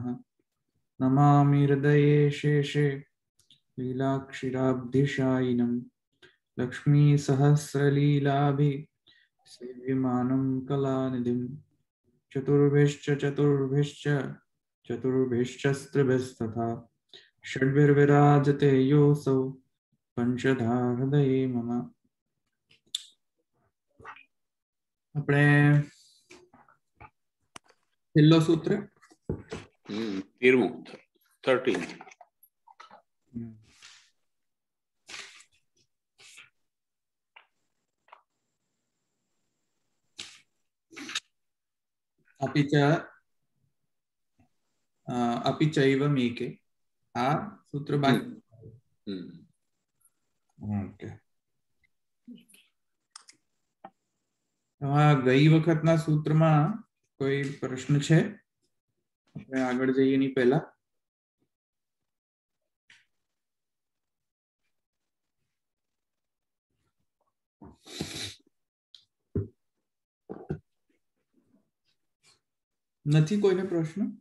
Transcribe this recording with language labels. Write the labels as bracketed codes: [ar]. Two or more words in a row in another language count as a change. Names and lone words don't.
[sa] नमामि हृदये शेषे लीलाक्षिराब्धिशायिनं लक्ष्मीसहस्रलीलाभि सेव्यमानं कलानिधिं चतुर्भिश्च षड्भिर्विराजते योऽसौ पंचधा हृदये मम। [gu] આપણે છેલ્લો સૂત્ર 13 [sa] अपि चैव मेके [gu] આ સૂત્ર બાકી ઓકે ગઈ વખતના સૂત્ર [hi] में कोई प्रश्न है? [gu] આપણે આગળ જઈએ ની પહેલા નથી કોઈને પ્રશ્ન?